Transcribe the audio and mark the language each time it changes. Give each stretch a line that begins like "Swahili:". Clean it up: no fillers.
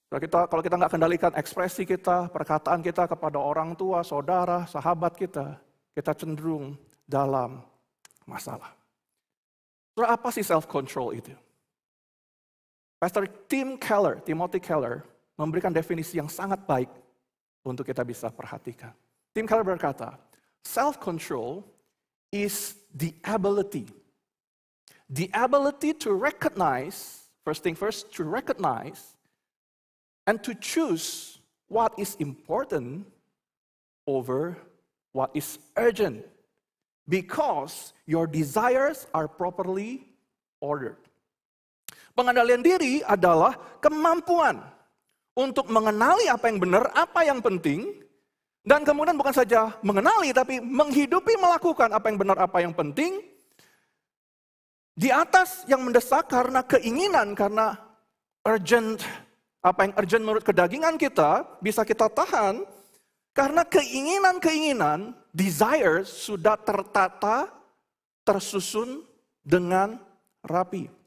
Indonesian: Kalau kita nggak kendalikan ekspresi kita, perkataan kita kepada orang tua, saudara, sahabat kita cenderung dalam masalah. Saudara, apa sih self-control itu? Pastor Timothy Keller, memberikan definisi yang sangat baik untuk kita bisa perhatikan.
English: Tim Keller berkata, self-control is the ability to recognize, first thing first, to recognize and to choose what is important over what is urgent because your desires are properly ordered.
Indonesian: Pengendalian diri adalah kemampuan untuk mengenali apa yang benar, apa yang penting, dan kemudian bukan saja mengenali, tapi menghidupi, melakukan apa yang benar, apa yang penting, di atas yang mendesak karena keinginan, karena urgent, apa yang urgent menurut kedagingan kita, bisa kita tahan, karena keinginan-keinginan, desires, sudah tertata, tersusun dengan rapi.